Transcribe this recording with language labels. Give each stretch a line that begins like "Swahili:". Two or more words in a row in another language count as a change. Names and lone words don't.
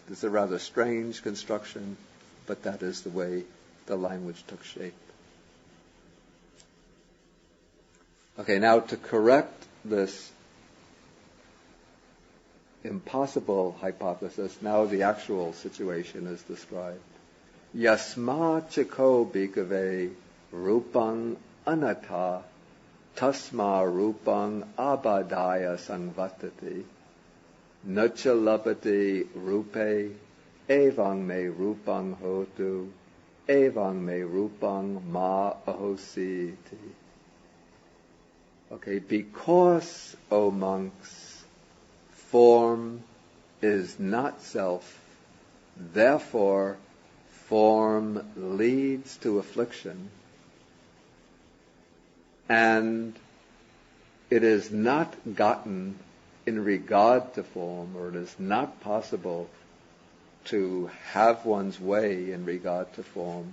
English: It's a rather strange construction, but that is the way the language took shape. Okay, now to correct this impossible hypothesis, now the actual situation is described.
Pali: Yasma chiko bhikkhave rupang anata tasma rupang abadaya sangvatati nachalapati rupe evang me rupang hotu evang me rupang ma ahositi.
English: Okay, because, O monks, form is not self, therefore form leads to affliction, and it is not gotten in regard to form, or it is not possible to have one's way in regard to form.